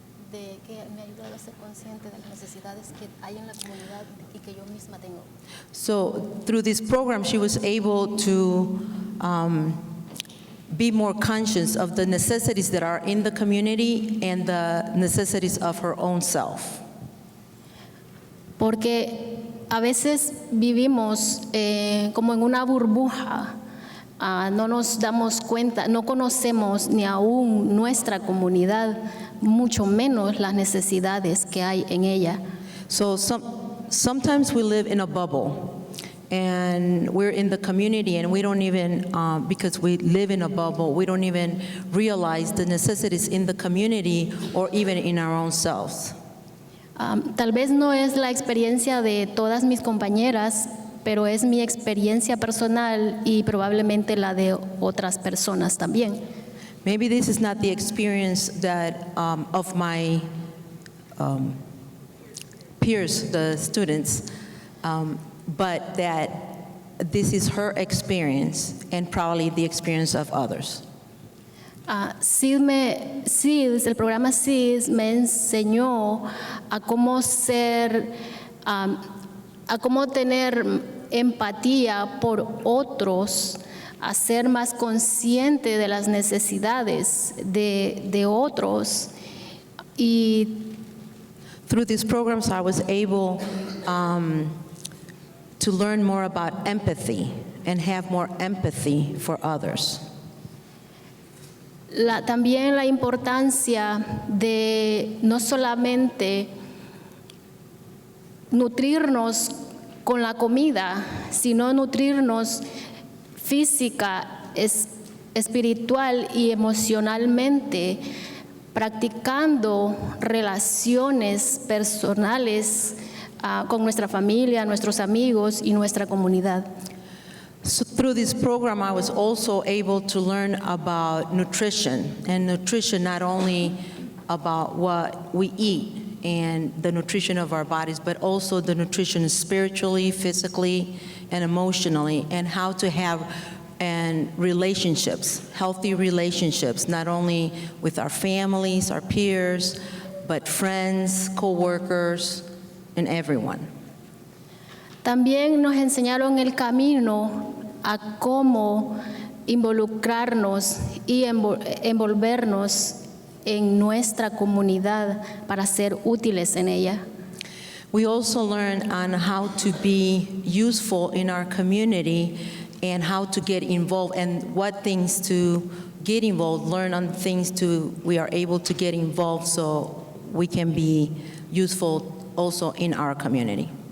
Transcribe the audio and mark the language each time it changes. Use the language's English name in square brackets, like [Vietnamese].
[Spanish] De que me ha ayudado a ser consciente de las necesidades que hay en la comunidad y que yo misma tengo. [English] So through this program, she was able to be more conscious of the necessities that are in the community and the necessities of her own self. [Spanish] Porque a veces vivimos como en una burbuja, no nos damos cuenta, no conocemos ni aún nuestra comunidad, mucho menos las necesidades que hay en ella. [English] So sometimes we live in a bubble. And we're in the community and we don't even, because we live in a bubble, we don't even realize the necessities in the community or even in our own selves. [Spanish] Tal vez no es la experiencia de todas mis compañeras, pero es mi experiencia personal y probablemente la de otras personas también. [English] Maybe this is not the experience that of my peers, the students, but that this is her experience and probably the experience of others. [Spanish] El programa SEEDS me enseñó a cómo a cómo tener empatía por otros, a ser más consciente de las necesidades de otros. Y [English] through these programs, I was able to learn more about empathy and have more empathy for others. [Spanish] También la importancia de no solamente nutrirnos con la comida, sino nutrirnos física, espiritual y emocionalmente, practicando relaciones personales con nuestra familia, nuestros amigos y nuestra comunidad. [English] So through this program, I was also able to learn about nutrition, and nutrition not only about what we eat and the nutrition of our bodies, but also the nutrition spiritually, physically, and emotionally, and how to have relationships, healthy relationships, not only with our families, our peers, but friends, co-workers, and everyone. [Spanish] También nos enseñaron el camino a cómo involucrarnos y envolvernos en nuestra comunidad para ser útiles en ella. [English] We also learn on how to be useful in our community and how to get involved and what things to get involved, learn on things we are able to get involved so we can be useful also in our community.